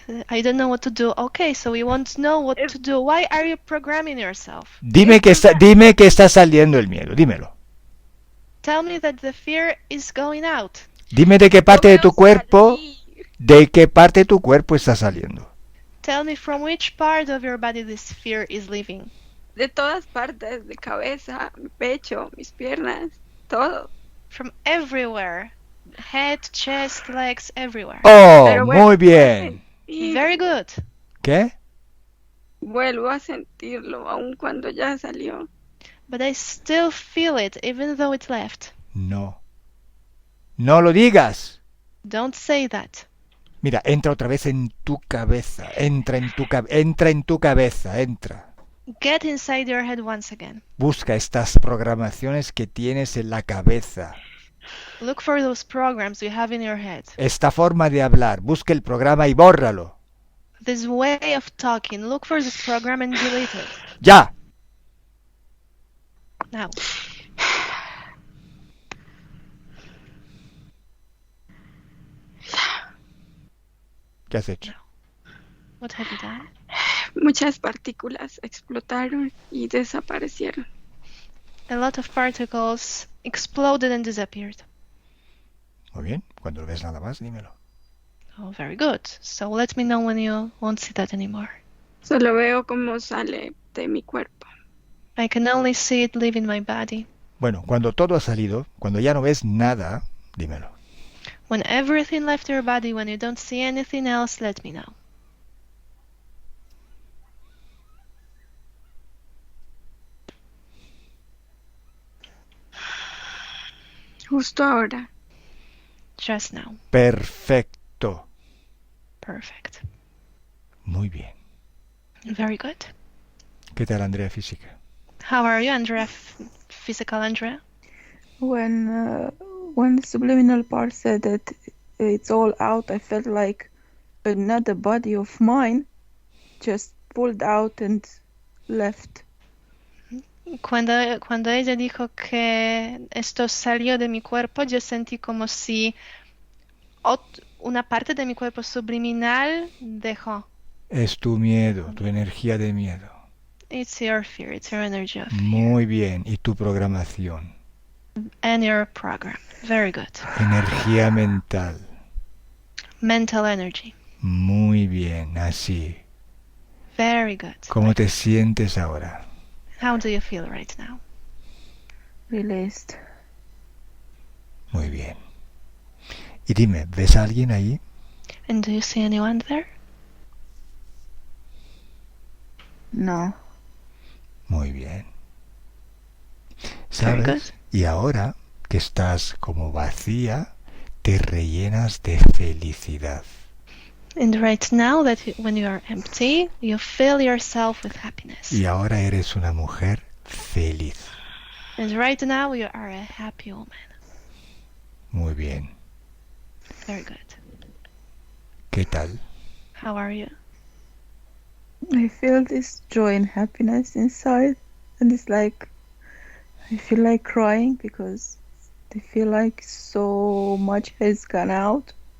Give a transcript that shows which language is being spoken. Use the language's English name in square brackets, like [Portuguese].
[English] I don't know what to do. Okay, so we won't know what to do. Why are you programming yourself? [Spanish] Dime que está saliendo el miedo. Dímelo. [English] Tell me that the fear is going out. [Spanish] Dime de qué parte de tu cuerpo. ¿De qué parte de tu cuerpo está saliendo? [English] Tell me from which part of your body this fear is leaving. [Spanish] De todas partes, de cabeza, mi pecho, mis piernas, todo. [English] From everywhere. Head, chest, legs, everywhere. [Spanish] ¡Oh, Pero bueno, muy bien! [English] Very good. [Spanish] ¿Qué? Vuelvo a sentirlo, aun cuando ya salió. [English] But I still feel it, even though it left. [Spanish] No. No lo digas. [English] Don't say that. [Spanish] Mira, entra otra vez en tu cabeza. Entra en tu cabeza, entra. [English] Get inside your head once again. [Spanish] Busca estas programaciones que tienes en la cabeza. [English] Look for those programs you have in your head. [Spanish] Esta forma de hablar. Busca el programa y bórralo. [English] This way of talking. Look for this program and delete it. [Spanish] ¡Ya! [English] Now. [Spanish] ¿Qué has hecho? [English] What have you done? [Spanish] Muchas partículas explotaron y desaparecieron. [English] A lot of particles exploded and disappeared. [Spanish] Muy bien. Cuando lo ves nada más, dímelo. [English] Oh, very good. So let me know when you won't see that anymore. [Spanish] Solo veo cómo sale de mi cuerpo. [English] I can only see it leaving my body. [Spanish] Bueno, cuando todo ha salido, cuando ya no ves nada, dímelo. [English] When everything left your body, when you don't see anything else, let me know. [Spanish] Justo ahora. [English] Just now. [Spanish] Perfecto. [English] Perfect. [Spanish] Muy bien. [English] Very good. [Spanish] ¿Qué tal, Andrea, física? [English] How are you, Andrea? Physical Andrea? When the subliminal part said that it's all out, I felt like another body of mine just pulled out and left. [Spanish] Cuando ella dijo que esto salió de mi cuerpo, yo sentí como si una parte de mi cuerpo subliminal dejó. Es tu miedo, tu energía de miedo. [English] It's your fear, it's your energy of fear. [Spanish] Muy bien. ¿Y tu programación? [English] And your program. Very good. [Spanish] Energía mental. [English] Mental energy. [Spanish] Muy bien, así. [English] Very good. [Spanish] ¿Cómo te sientes ahora? [English] How do you feel right now? Released. [Spanish] Muy bien. Y dime, ¿ves a alguien ahí? [English] And do you see anyone there? [Spanish] No. Muy bien. [English] Very good. [Spanish] ¿Sabes? Y ahora que estás como vacía, te rellenas de felicidad. [English] And right now that when you are empty, you fill yourself with happiness. [Spanish] Y ahora eres una mujer feliz. [English] And right now you are a happy woman. [Spanish] Muy bien. [English] Very good. [Spanish] ¿Qué tal? [English] How are you? I feel this joy and happiness inside, and it's like I feel like crying because I feel like so much has gone out.